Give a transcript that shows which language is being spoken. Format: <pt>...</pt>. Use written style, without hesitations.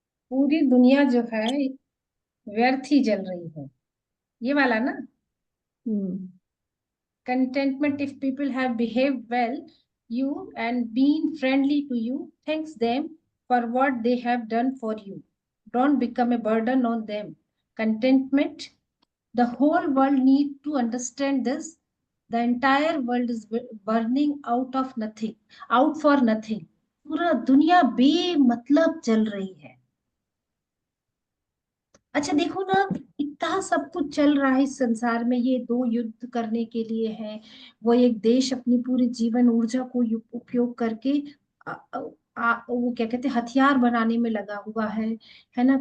<hi>पूरी दुनिया जो है व्यर्थ ही जल रही है, ये वाला ना।</hi> <en>Contentment, if people have behaved well you and been friendly to you, thanks them for what they have done for you. Don't become a burden on them. Contentment, the whole world need to understand this. The entire world is burning out for nothing.</en> <hi>पूरा दुनिया बेमतलब जल रही है। अच्छा देखो ना, इतना सब कुछ चल रहा है इस संसार में, ये दो युद्ध करने के लिए है, वो एक देश अपनी पूरी जीवन ऊर्जा को उपयोग करके वो क्या कहते हैं हथियार बनाने में लगा हुआ है ना।</hi>